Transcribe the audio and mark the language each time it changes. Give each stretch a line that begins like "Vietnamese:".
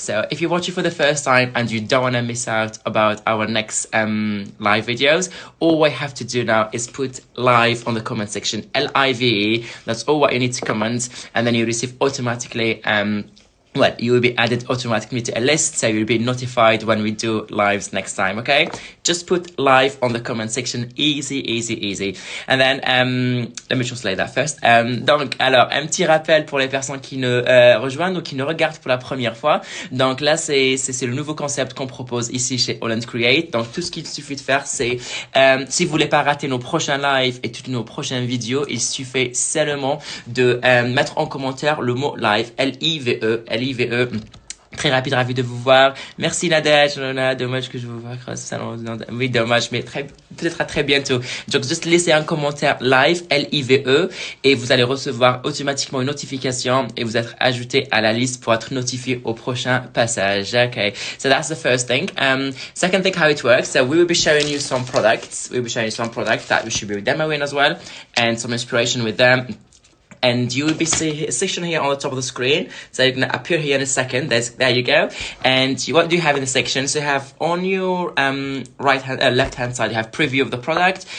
English: So if you watch it for the first time and you don't want to miss out about our next live videos, all we have to do now is put live on the comment section, LIVE. That's all what you need to comment, and then you receive automatically you will be added automatically to a list, so you'll be notified when we do lives next time. Okay, just put live on the comment section. Easy. And then let me translate that first.
French: Donc alors un petit rappel pour les personnes qui nous rejoignent ou qui nous regardent pour la première fois. Donc là c'est le nouveau concept qu'on propose ici chez AALL&Create. Donc tout ce qu'il suffit de faire, c'est si vous voulez pas rater nos prochains lives et toutes nos prochaines vidéos, il suffit seulement de mettre en commentaire le mot live, LIVE. Très rapide, ravi de vous voir. Merci Nadège, dommage que je vous vois. Oui, dommage, mais peut-être à très bientôt. Donc, juste laissez un commentaire live, LIVE, et vous allez recevoir automatiquement une notification et vous être ajouté à la liste pour être notifié au prochain passage.
English: Okay, so that's the first thing. Second thing, how it works. So we will be showing you some products. We'll be showing you some products that we should be demoing as well, and some inspiration with them. And you will be seeing a section here on the top of the screen. So you're going to appear here in a second. There you go. And what do you have in the section? So you have on your left hand side, you have preview of the product.